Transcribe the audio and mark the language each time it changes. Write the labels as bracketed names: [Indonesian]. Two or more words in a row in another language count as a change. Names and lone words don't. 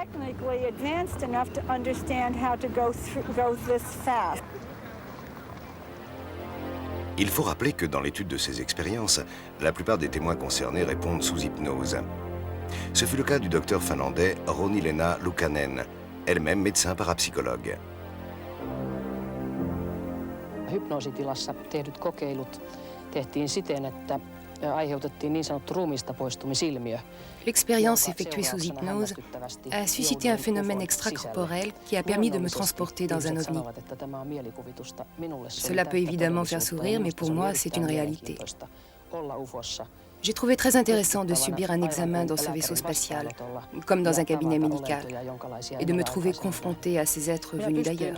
[French] Il faut rappeler que dans l'étude de ces expériences, la plupart des témoins concernés répondent sous hypnose. Ce fut le cas du docteur finlandais Ronnie-Leena Luukkanen, elle-même médecin parapsychologue. [Finnish] Hypnoositilassa tehdyt kokeilut tehtiin siten, että aiheutettiin niin sanottu ruumiista poistumisilmiö. [French] L'expérience effectuée sous hypnose a suscité un phénomène extracorporel qui a permis de me transporter dans un ovni. Cela peut évidemment faire sourire, mais pour moi, c'est une réalité. J'ai trouvé très intéressant de subir un examen dans ce vaisseau spatial, comme dans un cabinet médical, et de me trouver confrontée à ces êtres venus d'ailleurs.